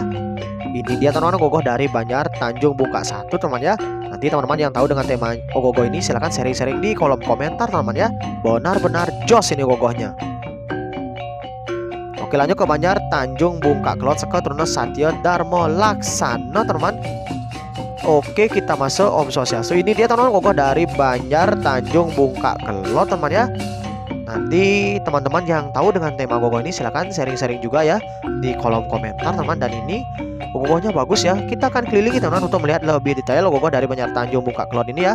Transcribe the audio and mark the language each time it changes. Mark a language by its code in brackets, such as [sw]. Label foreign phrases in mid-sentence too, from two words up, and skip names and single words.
[id] Ini dia teman gogoh dari Banjar Tanjung Bungka 1 teman ya. Nanti teman-teman yang tahu dengan tema gogoh ini silahkan sharing-sharing di kolom komentar teman ya. Benar-benar jos ini gogohnya. Oke, lanjut ke Banjar Tanjung Bungka Kelot seket Runo Satya Darmo Laksana teman. Oke, kita masuk Om Swastiastu. Ini dia teman gogoh dari Banjar Tanjung Bungka Kelot teman ya. Nanti teman-teman yang tahu dengan tema gogoh ini silahkan sharing-sharing juga ya di kolom komentar teman. Dan ini gogohnya bagus ya. Kita akan kelilingi teman untuk melihat lebih detail gogoh dari Banjar Tanjung Bungka Kelot ini ya.